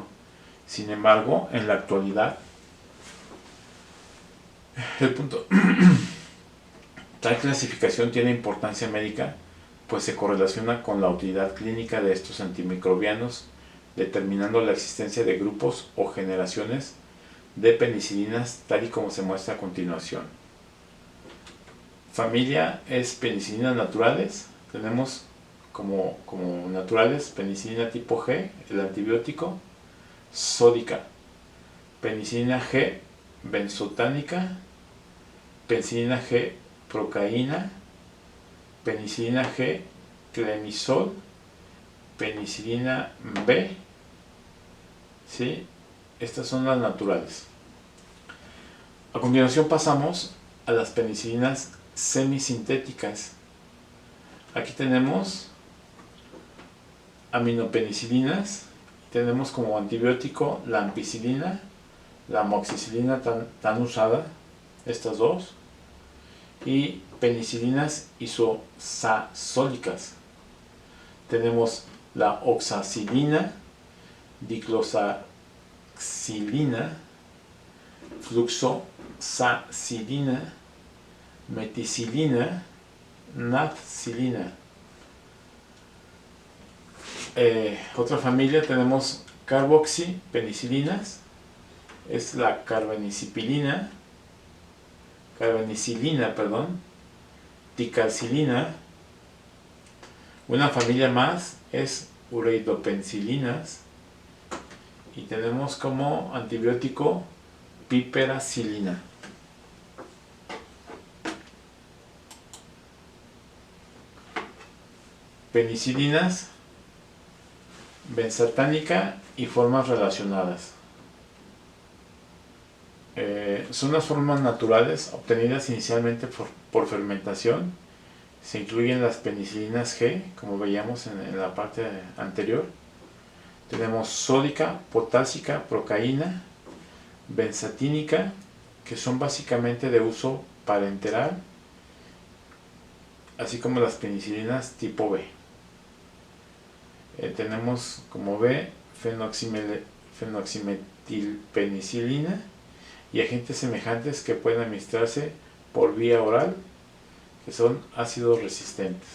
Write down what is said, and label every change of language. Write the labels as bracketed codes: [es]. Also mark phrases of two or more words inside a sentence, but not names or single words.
[es] Sin embargo, en la actualidad, tal clasificación tiene importancia médica, pues se correlaciona con la utilidad clínica de estos antimicrobianos, determinando la existencia de grupos o generaciones de penicilinas, tal y como se muestra a continuación. Familia es penicilinas naturales. Tenemos como naturales penicilina tipo G, el antibiótico, sódica, penicilina G benzotánica, penicilina G procaína, penicilina G clemizol, penicilina B, ¿sí? Estas son las naturales. A continuación pasamos a las penicilinas semisintéticas. Aquí tenemos aminopenicilinas. Tenemos como antibiótico la ampicilina, la amoxicilina tan usada, estas dos, y penicilinas isosazólicas. Tenemos la oxacilina, diclosaxilina, fluxosacilina, meticilina, nafcilina. Otra familia tenemos carboxipenicilinas, es la carbenicilina, ticalcilina. Una familia más es ureidopenicilinas y tenemos como antibiótico piperacilina. Penicilinas, benzatánica y formas relacionadas. Son las formas naturales obtenidas inicialmente por fermentación. Se incluyen las penicilinas G, como veíamos en la parte anterior. Tenemos sódica, potásica, procaína, benzatínica, que son básicamente de uso parenteral, así como las penicilinas tipo B. Tenemos como B fenoximetilpenicilina y agentes semejantes que pueden administrarse por vía oral, que son ácidos resistentes.